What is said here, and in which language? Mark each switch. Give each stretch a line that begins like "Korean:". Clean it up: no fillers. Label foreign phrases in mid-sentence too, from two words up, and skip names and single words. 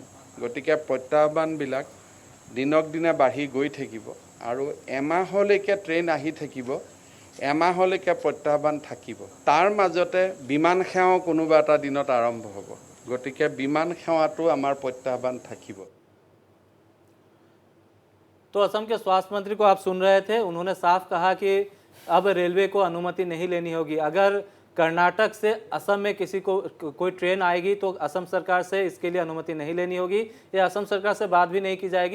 Assamese: গতিকে প্ৰত্যাহ্বানবিলাক দিনক দিনে বাঢ়ি গৈ থাকিব আৰু এমাহলৈকে ট্ৰেইন আহি থাকিব, এমাহলৈকে প্ৰত্যাহ্বান থাকিব। তাৰ মাজতে বিমান সেৱাও কোনোবা এটা দিনত আৰম্ভ হ'ব। গতিকে বিমান সেৱাটো আমাৰ প্ৰত্যাহ্বান থাকিব।
Hindi: तो असम के स्वास्थ्य मंत्री को आप सुन रहे थे, उन्होंने साफ कहा कि अब रेलवे को अनुमति नहीं लेनी होगी। अगर कर्नाटक से असम में किसी को कोई ट्रेन आएगी तो असम सरकार से इसके लिए अनुमति नहीं लेनी होगी, या असम सरकार से बात भी नहीं की जाएगी।